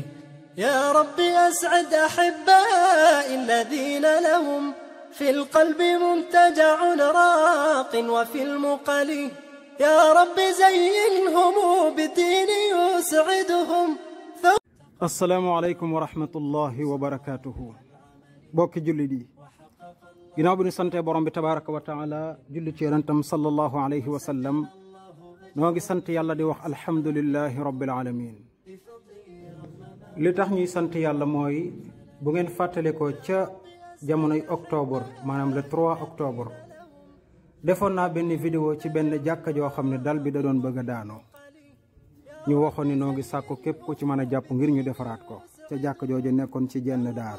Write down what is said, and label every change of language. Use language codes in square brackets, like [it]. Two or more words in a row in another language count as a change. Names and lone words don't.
[ar] يا رب أسعد أحبائي الذين لهم في القلب منتجع راق وفي المقل، يا رب زينهم بدين يسعدهم. السلام عليكم ورحمة الله وبركاته. [wo] بوك جلدي ginnaaw bi ñu santee borom bi [ar] تبارك وتعالى [wo] julli ci yonentam [ar] صلى الله عليه وسلم [wo] noo ngi sant yàlla di wax [ar] الحمد لله رب العالمين. [wo] li tax ñuy sant yàlla mooy bu ngeen fàttale ko ca jamonoy octobre maanaam [fr] le 3 octobre [wo] defoon naa benn vidéo ci benn jàkka joo xam ne dal bi da doon bëgg a daanoo ñu waxoon ni noo ngi sàkku képp ku ci mën a jàpp ngir ñu defaraat ko ca jàkka jooju nekkoon ci jenn daara.